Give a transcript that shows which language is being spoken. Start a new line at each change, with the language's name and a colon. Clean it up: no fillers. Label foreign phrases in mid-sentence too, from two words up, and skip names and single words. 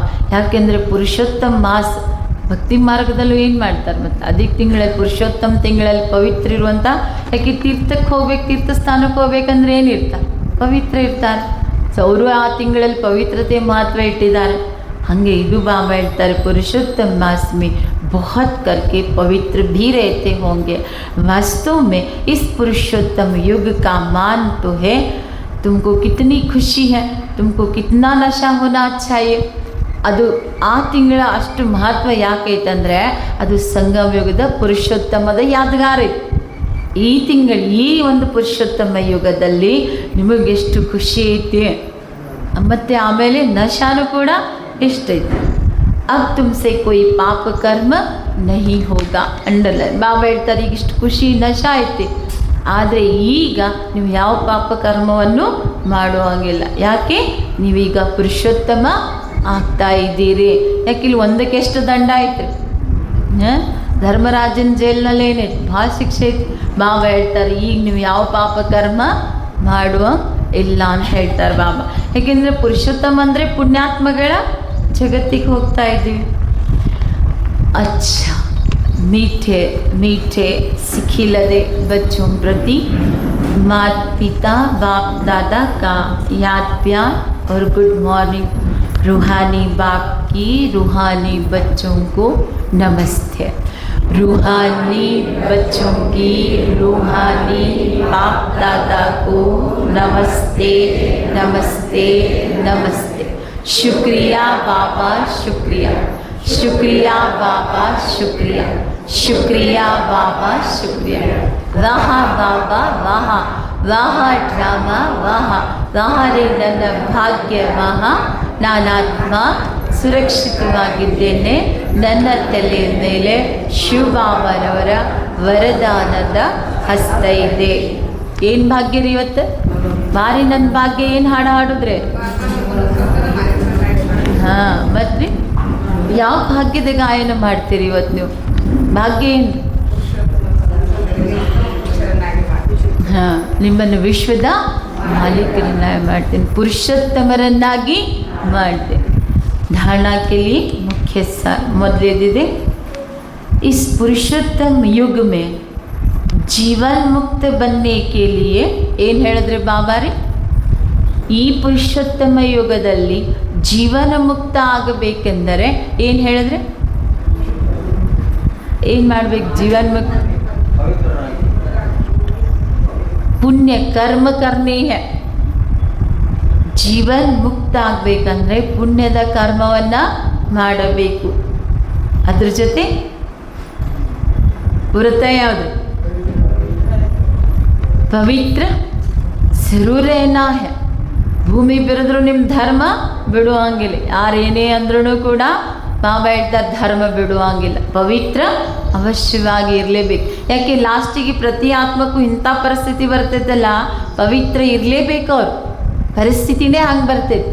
Kannada: ಯಾಕೆಂದರೆ ಪುರುಷೋತ್ತಮ ಮಾಸ ಭಕ್ತಿ ಮಾರ್ಗದಲ್ಲೂ ಏನು ಮಾಡ್ತಾರೆ ಮತ್ತು ಅಧಿಕ ತಿಂಗಳಲ್ಲಿ ಪುರುಷೋತ್ತಮ ತಿಂಗಳಲ್ಲಿ ಪವಿತ್ರ ಇರುವಂಥ. ಯಾಕೆ ತೀರ್ಥಕ್ಕೆ ಹೋಗ್ಬೇಕು, ತೀರ್ಥ ಸ್ಥಾನಕ್ಕೆ ಹೋಗ್ಬೇಕಂದ್ರೆ ಏನಿರ್ತಾರೆ? ಪವಿತ್ರ ಇರ್ತಾರೆ. ಸೊ ಅವರು ಆ ತಿಂಗಳಲ್ಲಿ ಪವಿತ್ರತೆ ಮಹತ್ವ ಇಟ್ಟಿದ್ದಾರೆ. ಹಾಗೆ ಇದು ಬಾಬಾ ಹೇಳ್ತಾರೆ
Hindi: पुरुषोत्तम मास में बहुत करके पवित्र भी रहते होंगे। वास्तव में इस पुरुषोत्तम युग का मान तो है, तुमको कितनी खुशी है, तुमको कितना नशा होना चाहिए.
Kannada: ಅದು ಆ ತಿಂಗಳ ಅಷ್ಟು ಮಹತ್ವ ಯಾಕೈತಂದರೆ ಅದು ಸಂಗಮ ಯುಗದ ಪುರುಷೋತ್ತಮದ ಯಾದಗಾರ ಐತಿ. ಈ ತಿಂಗಳು ಈ ಒಂದು ಪುರುಷೋತ್ತಮ ಯುಗದಲ್ಲಿ ನಿಮಗೆಷ್ಟು ಖುಷಿ ಐತಿ, ಮತ್ತು ಆಮೇಲೆ ನಶಾನು ಕೂಡ ಎಷ್ಟೈತಿ.
Hindi: अब तुमसे कोई पाप कर्म नहीं होगा.
Kannada: ಅಂಡರ್ಲೈನ್ ಬಾಬಾ ಹೇಳ್ತಾರೆ ಈಗ ಇಷ್ಟು ಖುಷಿ ನಶಾ ಐತಿ, ಆದರೆ ಈಗ ನೀವು ಯಾವ ಪಾಪ ಕರ್ಮವನ್ನು ಮಾಡುವಂಗಿಲ್ಲ. ಯಾಕೆ? ನೀವೀಗ ಪುರುಷೋತ್ತಮ ಆಗ್ತಾ ಇದ್ದೀರಿ. ಯಾಕಿಲ್ಲಿ ಒಂದಕ್ಕೆ ಎಷ್ಟು ದಂಡ ಐತ್ರಿ? ಧರ್ಮರಾಜನ ಜೈಲಿನಲ್ಲಿ ಏನೈತಿ? ಭಾಳ ಶಿಕ್ಷೆ ಐತಿ. ಬಾಬಾ ಹೇಳ್ತಾರೆ ಈಗ ನೀವು ಯಾವ ಪಾಪ ಕರ್ಮ ಮಾಡುವ ಇಲ್ಲ ಅಂತ ಹೇಳ್ತಾರೆ ಬಾಬಾ. ಯಾಕೆಂದರೆ ಪುರುಷೋತ್ತಮ ಅಂದರೆ ಪುಣ್ಯಾತ್ಮಗಳ ಜಗತ್ತಿಗೆ ಹೋಗ್ತಾ ಇದ್ದೀವಿ.
Hindi: अच्छा मीठे मीठे सिखिलदे बच्चों प्रति माता पिता बाप दादा का याद प्यार और गुड मॉर्निंग. रूहानी बाप की रूहानी बच्चों को नमस्ते. रूहानी बच्चों की रूहानी बाप दादा को नमस्ते नमस्ते नमस्ते. शुक्रिया बाबा शुक्रिया, शुक्रिया बाबा शुक्रिया, शुक्रिया बाबा शुक्रिया. वाह बाबा वाह, वाह
Kannada: ಡ್ರಾಮಾ ವಾಹ, ವಾಹ ರೇ ನನ್ನ ಭಾಗ್ಯ ವಾಹ. ನಾನಾತ್ಮ ಸುರಕ್ಷಿತವಾಗಿದ್ದೇನೆ. ನನ್ನ ತಲೆಯ ಮೇಲೆ ಶಿವಬಾಬನವರ ವರದಾನದ ಹಸ್ತ ಇದೆ. ಏನು ಭಾಗ್ಯ ರೀ ಇವತ್ತು? ಭಾರಿ ನನ್ನ ಭಾಗ್ಯ. ಏನು ಹಾಡು ಹಾಡಿದ್ರೆ? ಹಾಂ, ಮತ್ತು ಯಾವ ಭಾಗ್ಯದ ಗಾಯನ ಮಾಡ್ತೀರಿ ಇವತ್ತು ನೀವು? ಭಾಗ್ಯ ಏನು? ಹಾಂ, ನಿಮ್ಮನ್ನು ವಿಶ್ವದ ಮಾಲೀಕರನ್ನಾಗಿ ಮಾಡ್ತೀನಿ, ಪುರುಷೋತ್ತಮರನ್ನಾಗಿ ಮಾಡ್ತೀನಿ.
Hindi: धारणा के लिए मुख्य सार ಮೊದಲೇದಿದೆ. इस पुरुषोत्तम युग में जीवन मुक्त बनने के लिए
Kannada: ಏನು ಹೇಳಿದ್ರೆ ಬಾಬಾ ರೀ? ಈ ಪುರುಷೋತ್ತಮ ಯುಗದಲ್ಲಿ ಜೀವನ ಮುಕ್ತ ಆಗಬೇಕೆಂದರೆ ಏನು ಹೇಳಿದ್ರೆ? ಏನು ಮಾಡಬೇಕು?
Hindi: जीवन मुक्त पुण्य कर्म करने है.
Kannada: ಜೀವನ್ ಮುಕ್ತ ಆಗಬೇಕಂದ್ರೆ ಪುಣ್ಯದ ಕರ್ಮವನ್ನು ಮಾಡಬೇಕು. ಅದ್ರ ಜೊತೆ ವ್ರತ ಯಾವುದು?
Hindi: पवित्र ज़रूर रहना है.
Kannada: ಭೂಮಿ ಬಿರಿದ್ರು ನಿಮ್ಮ ಧರ್ಮ ಬಿಡುವಂಗಿಲ್ಲ. ಯಾರೇನೇ ಅಂದ್ರೂ ಕೂಡ ಬಾಬಾ ಹೇಳ್ತಾರೆ ಧರ್ಮ ಬಿಡುವಂಗಿಲ್ಲ, ಪವಿತ್ರ ಅವಶ್ಯವಾಗಿ ಇರಲೇಬೇಕು. ಯಾಕೆ ಲಾಸ್ಟಿಗೆ ಪ್ರತಿ ಆತ್ಮಕ್ಕೂ ಇಂಥ ಪರಿಸ್ಥಿತಿ ಬರ್ತೈತಲ್ಲ, ಪವಿತ್ರ ಇರಲೇಬೇಕು. ಅವ್ರು ಪರಿಸ್ಥಿತಿನೇ ಹಂಗೆ ಬರ್ತೈತೆ.